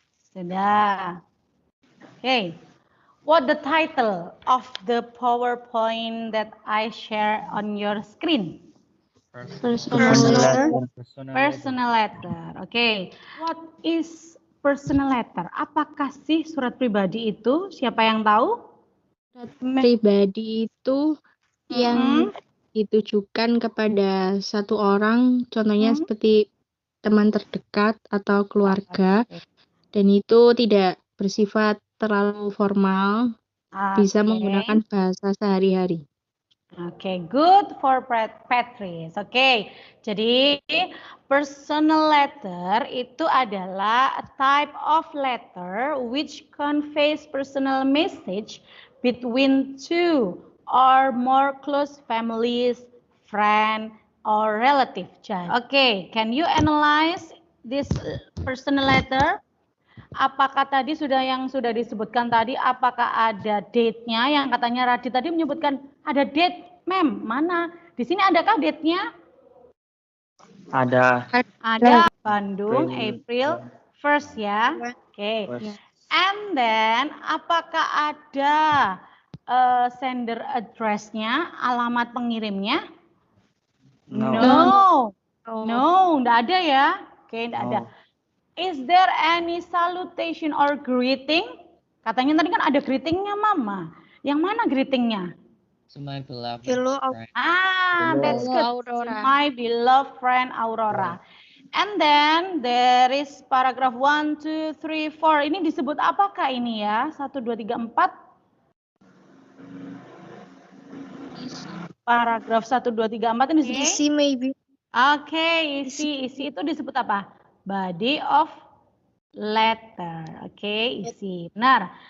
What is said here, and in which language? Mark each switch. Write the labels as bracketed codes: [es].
[id] Sudah. [en] Okay, what the title of the PowerPoint that I share on your screen? Personal letter. Personal letter. Okay, what is personal letter? [id] Apakah sih surat pribadi itu? Siapa yang tahu? Pribadi itu yang ditujukan kepada satu orang, contohnya seperti teman terdekat atau keluarga, dan itu tidak bersifat terlalu formal, bisa menggunakan bahasa sehari-hari. [en] Oke, good for Patrice. [id] Oke, jadi [en] personal letter [id] itu adalah [en] a type of letter which conveys personal message between two or more close families, friend, or relative. Oke, can you analyze this personal letter? [id] Apakah tadi yang sudah disebutkan tadi, apakah ada date-nya yang katanya Radit tadi menyebutkan ada date, Mem? Mana? Di sini adakah date-nya? Ada. Ada. Bandung, April 1st ya. Oke. And then, apakah ada sender address-nya, alamat pengirimnya? No, enggak ada ya. Oke, enggak ada. [en] Is there any salutation or greeting? [id] Katanya tadi kan ada greetingnya, Mama. Yang mana greetingnya? [en] To my beloved Hello, friend. That's good. Aurora. My beloved friend Aurora. And then there is paragraph 1, 2, 3, 4. [id] Ini disebut apakah ini ya? 1, 2, 3, 4. Paragraf 1, 2, 3, 4 ini disebut Isi [en] maybe. [id] Oke, isi itu disebut apa? [en] Body of letter. [id] Oke, isi. Benar.